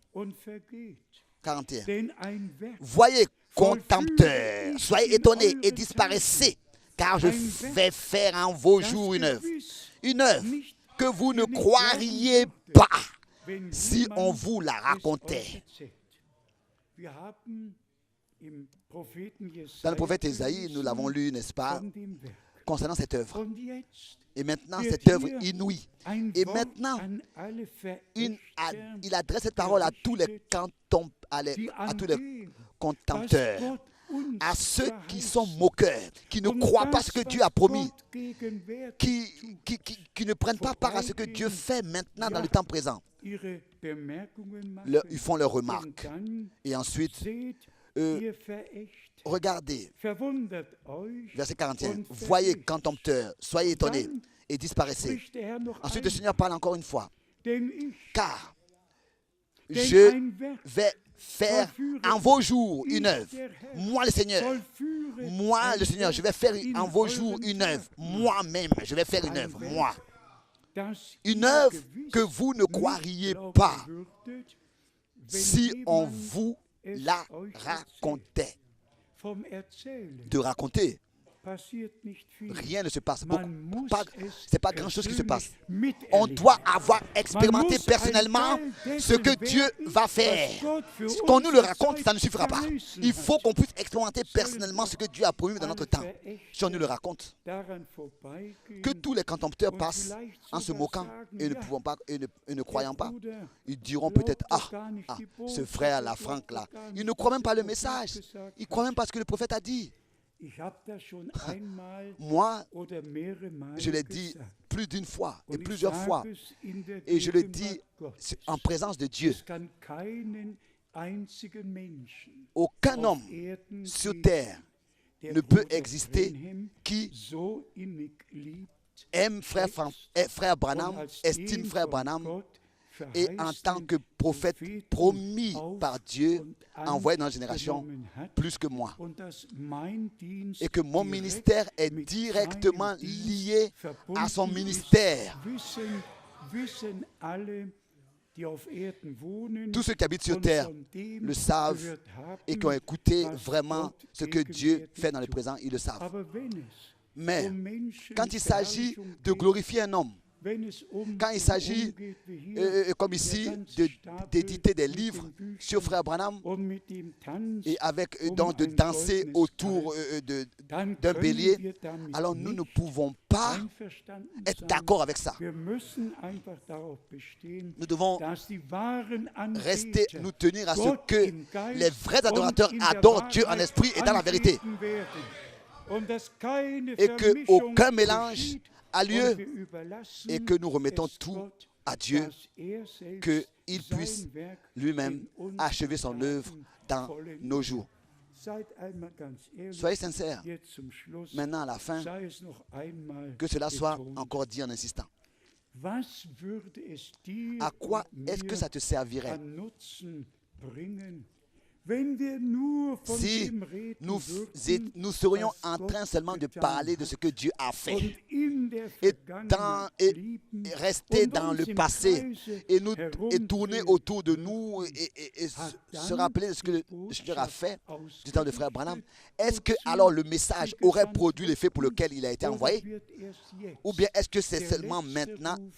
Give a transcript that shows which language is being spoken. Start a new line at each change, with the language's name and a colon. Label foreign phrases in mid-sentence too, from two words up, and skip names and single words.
French: Voyez, contempteurs, soyez étonnés et disparaissez, car je vais faire en vos jours une œuvre que vous ne croiriez pas si on vous la racontait. Dans le prophète Ésaïe, nous l'avons lu, n'est-ce pas, concernant cette œuvre.
German: Und jetzt
French: Et maintenant,
German: wird
French: cette œuvre
German: hier
French: inouïe.
German: ein
French: Et
German: Wort
French: maintenant,
German: an alle
French: il
German: Verächter,
French: adresse cette parole à tous les
German: die
French: à
German: an
French: tous les
German: dem, was
French: contempteurs,
German: Gott uns
French: à ceux qui sont
German: verheißt,
French: moqueurs, qui ne
German: und
French: croient pas
German: das,
French: ce que
German: was
French: Dieu a promis,
German: Gott gegenwärtig
French: qui ne prennent pas part à ce que Dieu fait maintenant dans le temps présent.
German: ihre Bemerkungen machen.
French: Ils font leurs
German: Und
French: remarques.
German: dann
French: Et ensuite,
German: seht euh, ihr Verächter,
French: regardez,
German: verwundert euch,
French: verset 41,
German: und
French: voyez
German: vergesst.
French: contempteurs, soyez étonnés
German: Dann
French: et disparaissez.
German: spricht der Herr noch
French: Ensuite, le
German: ein,
French: Seigneur parle encore une fois.
German: denn ich,
French: Car
German: denn
French: je
German: ein Werk
French: vais faire en vos jours une œuvre. Moi, le Seigneur,
German: vollführe
French: moi,
German: ein
French: le Seigneur, je vais
German: Werk
French: faire
German: in
French: en vos jours
German: euren
French: une œuvre.
German: Tagen,
French: Moi-même, je vais faire une œuvre. Moi.
German: das
French: Une
German: ihr
French: œuvre
German: gewiss
French: que vous ne
German: nicht
French: croiriez
German: glauben
French: pas
German: würdet,
French: si
German: wenn
French: on
German: jemand
French: vous
German: es
French: la
German: euch erzählt.
French: racontait.
German: Vom Erzählen
French: De raconter,
German: passiert nicht viel.
French: rien ne se passe.
German: Man muss
French: C'est pas
German: es
French: grand-chose qui se passe.
German: persönlich
French: On
German: miterleben.
French: doit avoir expérimenté
German: Man muss
French: personnellement
German: ein Teil
French: ce que
German: dessen
French: Dieu
German: werden,
French: va
German: was
French: faire.
German: Gott für
French: Qu'on nous le
German: unsere
French: raconte,
German: Zeit
French: ça ne suffira pas.
German: verheißen
French: Il faut
German: hat.
French: qu'on puisse expérimenter personnellement ce que Dieu a promis dans notre temps. Si on nous le raconte,
German: Daran vorbeigehen
French: que tous les contempteurs
German: und
French: passent
German: vielleicht
French: en se
German: sogar
French: moquant
German: sagen,
French: et ne
German: ja,
French: pouvant pas et ne
German: der
French: croyant pas.
German: Bruder
French: Ils diront
German: glaubt
French: peut-être
German: doch gar nicht die
French: ce
German: Botschaft,
French: frère,
German: er
French: la
German: glaubt
French: Franck
German: doch
French: là,
German: gar
French: il
German: nicht,
French: ne croit
German: was
French: même pas le
German: der Prophet
French: message.
German: gesagt
French: Il
German: hat.
French: croit même pas ce que le prophète a dit.
German: Ich habe das schon einmal
French: Moi,
German: oder mehrere Mal
French: je l'ai dit
German: gesagt.
French: plus d'une fois et
German: Und ich
French: plusieurs
German: sage
French: fois.
German: es in der
French: Et je le
German: Gegenwart
French: dis
German: Gottes.
French: en présence de Dieu.
German: Es kann keinen einzigen Menschen
French: Aucun
German: auf
French: homme
German: Erden
French: sur
German: geben,
French: terre
German: der
French: ne peut
German: Bruder
French: exister
German: Branham
French: qui
German: so innig liebt
French: aime frère Branham,
German: und als
French: estime
German: den
French: frère
German: von
French: Branham
German: Gott
French: et en tant
German: verheißenen
French: que prophète
German: Propheten
French: promis
German: auf
French: par Dieu,
German: und
French: envoyé dans la génération,
German: angenommen hat,
French: plus que moi.
German: und dass mein Dienst
French: Et que mon
German: direkt
French: ministère est
German: mit
French: directement
German: seinem Dienst
French: lié à son
German: verbunden ist,
French: ministère.
German: wissen alle, die auf Erden wohnen
French: Tous ceux qui habitent sur
German: und
French: terre
German: von dem
French: le savent
German: gehört haben,
French: et qui ont écouté
German: was
French: vraiment
German: Gott
French: ce que Dieu
German: gegenwärtig
French: fait dans le
German: tut.
French: présent, ils le savent.
German: Aber wenn es
French: Mais
German: Menschen
French: quand il s'agit
German: Verherrlichung
French: de
German: geht,
French: glorifier un homme,
German: wenn es
French: quand il s'agit,
German: umgeht, wie hier,
French: comme
German: der
French: ici,
German: ganze Stapel
French: d'éditer des
German: mit
French: livres
German: den Büchern
French: sur frère Branham
German: und mit dem Tanz
French: et avec
German: um
French: donc de
German: ein
French: danser
German: goldenes
French: autour
German: Kalb, dann
French: d'un
German: können
French: bélier,
German: wir damit
French: alors nous ne
German: nicht
French: pouvons pas
German: einverstanden
French: être
German: sein.
French: d'accord avec ça.
German: Wir müssen einfach darauf bestehen,
French: Nous devons
German: dass die wahren
French: rester,
German: Anbeter
French: nous tenir à ce
German: Gott
French: que
German: im Geist
French: les vrais adorateurs
German: und in der
French: adorent Dieu en
German: Wahrheit
French: esprit et dans la vérité.
German: anbeten werden. Und dass keine
French: Et que
German: Vermischung
French: aucun mélange
German: geschieht.
French: a
German: Und
French: lieu
German: wir überlassen
French: et que nous remettons
German: es
French: tout
German: Gott,
French: à Dieu,
German: dass selbst
French: qu'il puisse
German: sein Werk
French: lui-même
German: in uns
French: achever son œuvre dans
German: vollendet.
French: nos jours.
German: Seid einmal ganz ehrlich,
French: Soyez sincères.
German: jetzt zum Schluss,
French: Maintenant, à la fin,
German: sei es noch einmal
French: que cela soit
German: betont.
French: encore dit en insistant.
German: Was würde es dir
French: À quoi
German: und
French: est-ce que
German: mir
French: ça te servirait
German: an Nutzen bringen, wenn wir nur von
French: si
German: dem reden
French: nous
German: würden,
French: serions
German: was
French: en
German: Gott
French: train seulement de
German: getan
French: parler de
German: hat
French: ce que Dieu a
German: und
French: fait
German: in der
French: et,
German: Vergangenheit
French: et
German: blieben
French: rester
German: und
French: dans
German: uns
French: le
German: im
French: passé
German: Kreise
French: et tourner
German: herumdrehen
French: autour de nous et
German: hat
French: se
German: dann
French: rappeler de ce que
German: die
French: le Seigneur a fait
German: Botschaft
French: du temps de frère Branham.
German: ausgerichtet,
French: Est-ce que
German: wozu
French: alors le message
German: sie
French: aurait
German: gesandt
French: produit l'effet pour
German: wurden,
French: lequel il a été
German: oder
French: envoyé?
German: wird erst jetzt
French: Ou bien est-ce que c'est
German: der
French: seulement
German: letzte
French: maintenant
German: Ruf